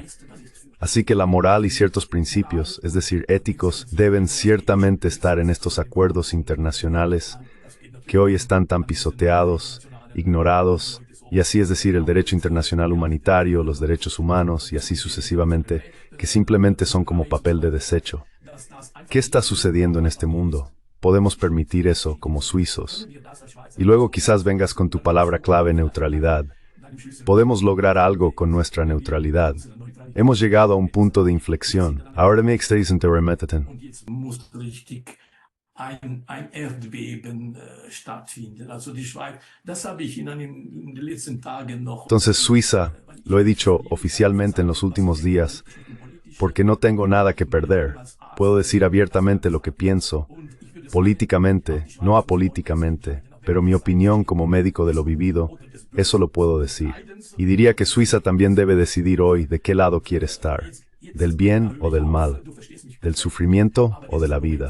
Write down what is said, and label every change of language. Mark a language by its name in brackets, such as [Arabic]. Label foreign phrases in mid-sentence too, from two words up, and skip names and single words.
[Spanish] Así que la moral y ciertos principios, es decir, éticos, deben ciertamente estar en estos acuerdos internacionales que hoy están tan pisoteados, ignorados, y así es decir, el derecho internacional humanitario, los derechos humanos y así sucesivamente, que simplemente son como papel de desecho. ¿Qué está sucediendo en este mundo? Podemos permitir eso como suizos. Y luego quizás vengas con tu palabra clave neutralidad. Podemos lograr algo con nuestra neutralidad. Hemos llegado a un punto de inflexión. Ahora me extraes en Terremeteten. [German] und jetzt muss richtig ein Erdbeben stattfinden. Also die Schweiz, das habe ich in den letzten Tagen noch. [Spanish] Entonces Suiza, lo he dicho oficialmente en los últimos días, porque no tengo nada que perder. Puedo decir abiertamente lo que pienso, políticamente, no apolíticamente, pero mi opinión como médico de lo vivido, eso lo puedo decir. Y diría que Suiza también debe decidir hoy de qué lado quiere estar, del bien o del mal, del sufrimiento o de la vida.